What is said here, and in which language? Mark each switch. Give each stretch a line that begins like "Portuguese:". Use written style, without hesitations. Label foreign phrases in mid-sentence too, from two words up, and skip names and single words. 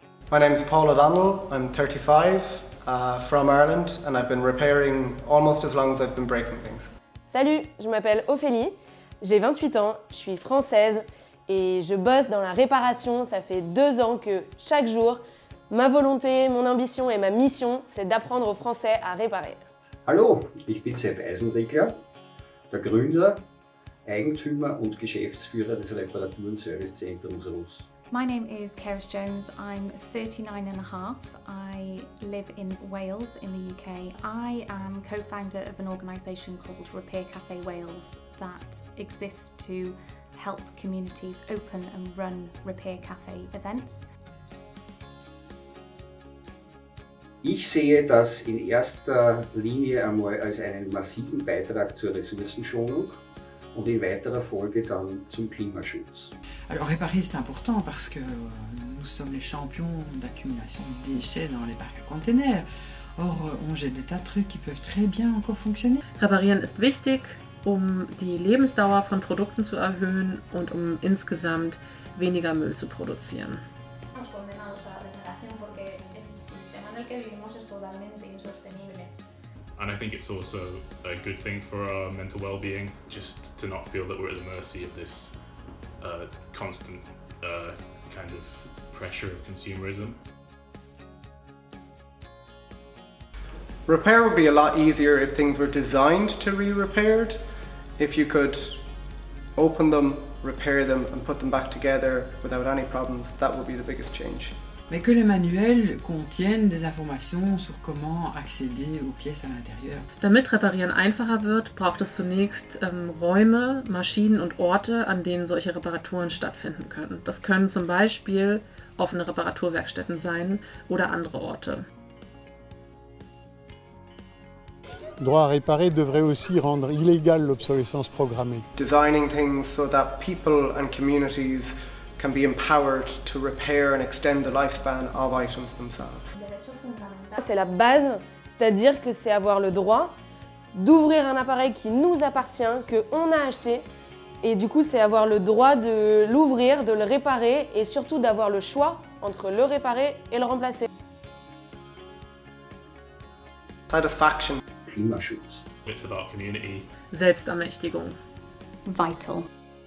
English: My name's Paul O'Donnell, I'm 35, from Ireland, and I've been repairing almost as long as I've been breaking things.
French: Salut, je m'appelle Ophélie, j'ai 28 ans, je suis française et je bosse dans la réparation. Ça fait 2 ans que chaque jour, ma volonté, mon ambition et ma mission, c'est d'apprendre aux Français à réparer.
German: Hallo, ich bin Sepp Eisenriegler, der Gründer, Eigentümer und Geschäftsführer des Reparatur- und Servicezentrums Russ.
English: My name is Keris Jones, I'm 39 and a half. I live in Wales in the UK. I am co-founder of an organisation called Repair Cafe Wales that exists to help communities open and run Repair Cafe events.
German: Ich sehe das in erster Linie einmal als einen massiven Beitrag zur Ressourcenschonung und in weiterer Folge dann zum Klimaschutz.
French: Alors réparer c'est important parce que nous sommes les champions d'accumulation de déchets dans les parcs à containers. Or on jette des tas de trucs qui peuvent très bien encore fonctionner.
German: Reparieren ist wichtig, um die Lebensdauer von Produkten zu erhöhen und um insgesamt weniger Müll zu produzieren.
English: And I think it's also a good thing for our mental well-being, just to not feel that we're at the mercy of this constant kind of pressure of consumerism. Repair would be a lot easier if things were designed to be repaired. If you could open them, repair them and put them back together without any problems, that would be the biggest change.
French: Mais que les manuels contiennent des informations sur comment accéder aux pièces à l'intérieur.
German: Damit Reparieren einfacher wird, braucht es zunächst Räume, Maschinen und Orte, an denen solche Reparaturen stattfinden können. Das können zum Beispiel offene Reparaturwerkstätten sein oder andere Orte.
French: Le droit à réparer devrait aussi rendre illégale l'obsolescence programmée.
English: Designing things so that people and communities can be empowered to repair and extend the lifespan of items themselves.
French: C'est la base, c'est-à-dire que c'est avoir le droit d'ouvrir un appareil qui nous appartient, qu'on a acheté, et du coup c'est avoir le droit de l'ouvrir, de le réparer et surtout d'avoir le choix entre le réparer et le remplacer.
English: Satisfaction.
German: Klimaschutz.
English: It's about community.
German: Selbstermächtigung.
English: Vital.